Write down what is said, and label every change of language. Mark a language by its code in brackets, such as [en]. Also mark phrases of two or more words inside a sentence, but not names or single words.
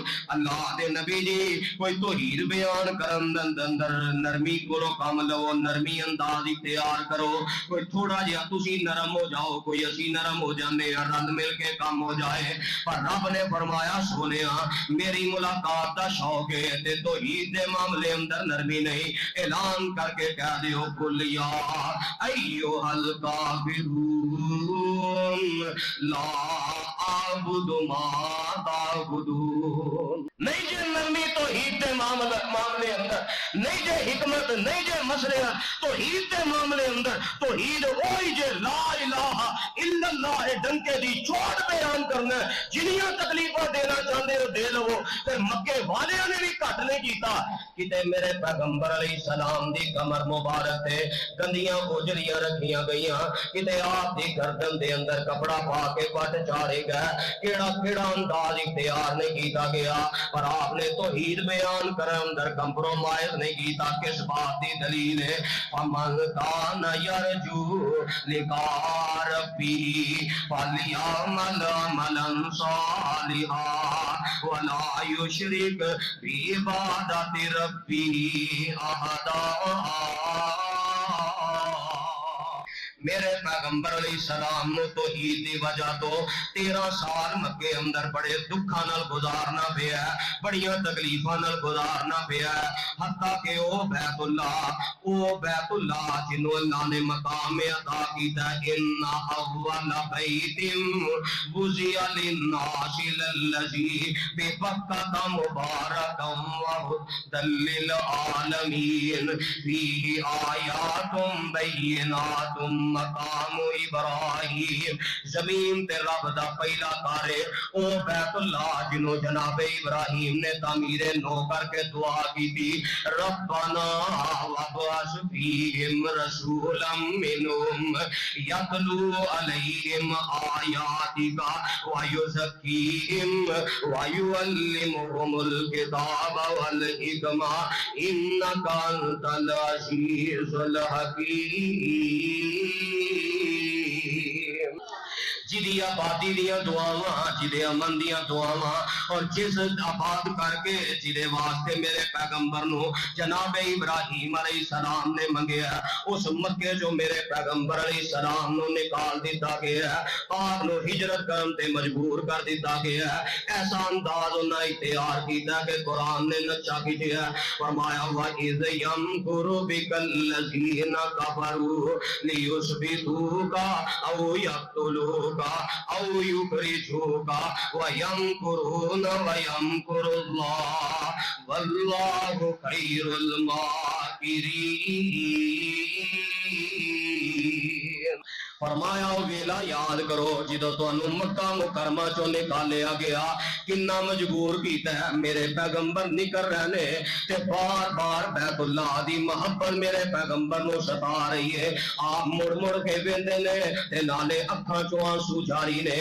[pa] اللہ دے نبی جی کوئی توحید بیان کرن اندر نرمی کرو، کام لو، نرمی انداز اختیار کرو، کوئی تھوڑا جیہا تسی نرم ہو جاؤ، کوئی اسی نرم ہو جانے، رل مل کے کام ہو جائے. پر رب نے فرمایا سونیا میری ملاقات کا شوق ہے تے توحید دے معاملے اندر نرمی نہیں. اعلان کرکے کہہ دیو [ar] قل يا أيها الكافرون لا أعبد ما تعبدون. [pa] نہیں جے نرمی توحید دے معاملے اندر، نہیں جے حکمت، نہیں جے مصلحت توحید دے معاملے اندر، توحید وہی جے [ar] لا إله إلا الله [pa] ڈنکے دی چوٹ بیان کرنا، جنیاں تکلیفاں دینا چاہتے ہو دے لو. تے مکے والیاں نے بھی گھٹ نہیں کیتا۔ کتے میرے پیغمبر علیہ السلام دی کمر مبارک تے گندیاں اوجڑیاں رکھیاں گئیاں، کتے آپ دی گردن دے اندر کپڑا پا کے پٹ چاڑھے گئے، کیڑا کیڑا انداز اختیار نہیں کیتا گیا. پر آپنے توحید بیان کر اندر کمپرومائز نہیں کیتا. [ur] کس بات کی دلیل ہے? [ar] فمن كان يرجو لقاء ربي فليعمل عملا صالحا ولا يشرك بعبادة ربي أحدا. [pa] میرے پیغمبر علیہ السلام نو توحید دی وجہ تو 13 سال مکے اندر بڑے دکھا نال گزارنا پیا، بڑیاں تکلیفاں نال گزارنا پیا. حتیٰ کے او بیت اللہ جنہوں اللہ نے مقام عطا کیتا, [ar] إن أول بيت وضع للناس للذي ببكة مباركا وهدى للعالمين فيه آيات بينات مقام إبراهيم. [pa] زمین تے رب دا پہلا تارے او بیت اللہ جنہوں جنابِ ابراہیم نے تعمیرِ نو کرکے دعا کی تھی, [ar] ربنا وابعث فيهم رسولا منهم يتلو عليهم آياتك ويزكيهم ويعلمهم الكتاب والحكمة إنك أنت العزيز الحكيم. [pa] جیدی آبادی دیاں دعاواں، جیدے امن دیاں دعاواں، اور جس آباد کرکے جیدے واسطے میرے پیغمبر نو جنابِ ابراہیم علیہ السلام نے منگیا، اس مکے جو میرے پیغمبر علیہ السلام نو نکال دتا گیا، آپ نو ہجرت کرن تے مجبور کر دتا گیا. ایسا انداز انہیں اختیار کیتا کہ قرآن نے نقشہ کھینچا، فرمایا [ar] وإذ يمكر بك الذين كفروا ليثبتوك أو يقتلوك أو يخرجوك ويمكرون ويمكر الله والله خير الماكرين. [pa] فرمایا ویلا یاد کرو جدوں تہانوں مکہ مکرمہ چو نکالیا گیا، کنا مجبور کیتا ہے. میرے پیغمبر نکل رہے نے تے بار بار بیت اللہ دی محبت میرے پیغمبر نوں ستا رہی ہے. آپ مڑ مڑ کے ویندے نے تے نالے اکھاں چوں آنسو جاری نے.